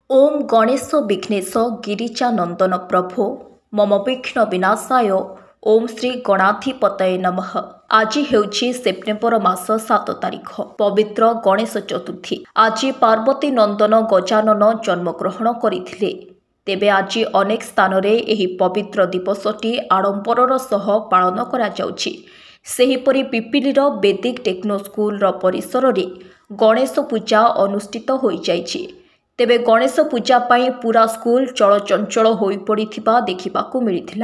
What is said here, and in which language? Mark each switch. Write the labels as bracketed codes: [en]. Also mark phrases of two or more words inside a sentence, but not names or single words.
[sa] ओम गणेश विघ्नेश गिरिजानंदन प्रभो मम विघ्न विनाशाय ओम श्री गणाधिपतये नमः। [or] ଆଜି ହେଉଛି ସେପ୍ଟେମ୍ବର ମାସ 7 ତାରିଖ ପବିତ୍ର ଗଣେଶ ଚତୁର୍ଥୀ। ଆଜି ପାର୍ବତୀ ନନ୍ଦନ ଗଜାନନ ଜନ୍ମଗ୍ରହଣ କରିଥିଲେ। ତେବେ ଆଜି ଅନେକ ସ୍ଥାନ ରେ ଏହି ପବିତ୍ର ଦିବସଟି ଆଡ଼ମ୍ବରର ସହ ପାଳନ କରା ଯାଉଛି। ସେହିପରି ପିପିଲିର ବୈଦିକ ଟେକ୍ନୋ ସ୍କୁଲ ପରିସର ରେ ଗଣେଶ ପୂଜା ଅନୁଷ୍ଠିତ ହୋଇ ଯାଇଛି। ତେବେ ଗଣେଶ ପୂଜା ପାଇଁ ପୂରା ସ୍କୁଲ ଚଳଚଞ୍ଚଳ ହୋଇ ପଡ଼ିଥିବା ଦେଖିବାକୁ ମିଳିଥିଲା।